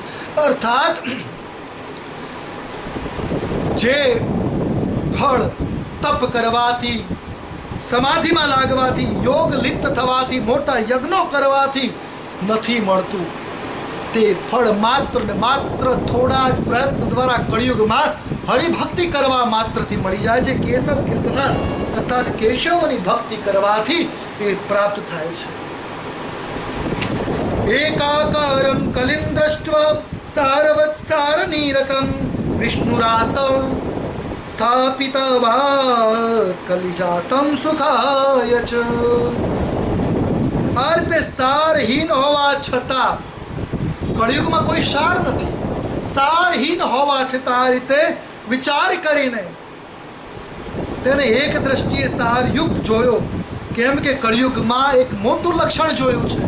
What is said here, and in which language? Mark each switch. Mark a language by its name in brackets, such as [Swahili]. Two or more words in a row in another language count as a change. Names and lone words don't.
[Gujarati] અર્થાત જે ફળ તપ કરવાથી, સમાધિમાં લાગવાથી, યોગ લિપ્ત થવાથી, મોટા યજ્ઞો કરવાથી નથી મળતું, તે ફળ માત્ર ને માત્ર થોડા જ પ્રયત્ન દ્વારા કળિયુગમાં હરિભક્તિ કરવા માત્રથી મળી જાય છે. કેશવ કીર્તન અર્થાત કેશવની ભક્તિ કરવાથી એ પ્રાપ્ત થાય છે. [Sanskrit] एकाकारं कलिं दृष्ट्वा सारवत्सार नीरसं विष्णुरात स्थापितवा कलिजातं सुखाय च। [Gujarati] આ રીતે સારહીન હોવા છતાં કળિયુગમાં કોઈ સાર નથી. સારહીન હોવા છતાં આ રીતે વિચાર કરીને તેને એક દ્રષ્ટિએ સારયુક્ત જોયો. કેમ કે કળિયુગમાં એક મોટું લક્ષણ જોયું છે.